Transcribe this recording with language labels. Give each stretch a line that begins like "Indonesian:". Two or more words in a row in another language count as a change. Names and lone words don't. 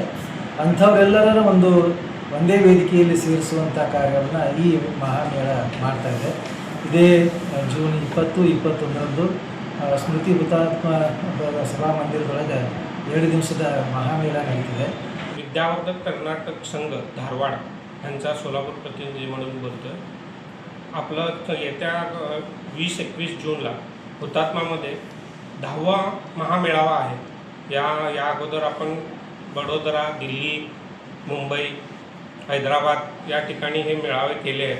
Kannada: ಅಂಥವರೆಲ್ಲರ ಒಂದೇ ವೇದಿಕೆಯಲ್ಲಿ ಸೇರಿಸುವಂಥ ಕಾರ್ಯವನ್ನು ಈ ಮಹಾಮೇಳ ಮಾಡ್ತಾ ಇದೆ। ಇದೇ ಜೂನ್ 20-21ರಂದು ಸ್ಮೃತಿ ಹುತಾತ್ಮ ಸಭಾಮಂದಿರದೊಳಗೆ 2 ದಿವಸದ ಮಹಾಮೇಳ ನಡೀತಿದೆ।
Marathi: विद्यावर्धक कर्नाटक संघ धारवाड यांचा सोलापूर प्रतिनिधी म्हणून बोलतो। आपलं येत्या 20-21 जूनला हुतात्मामध्ये 10वा महामेळावा आहे। या अगोदर आपण बडोदरा, दिल्ली, मुंबई, हैदराबाद या ठिकाणी हे मेळावे केले आहेत।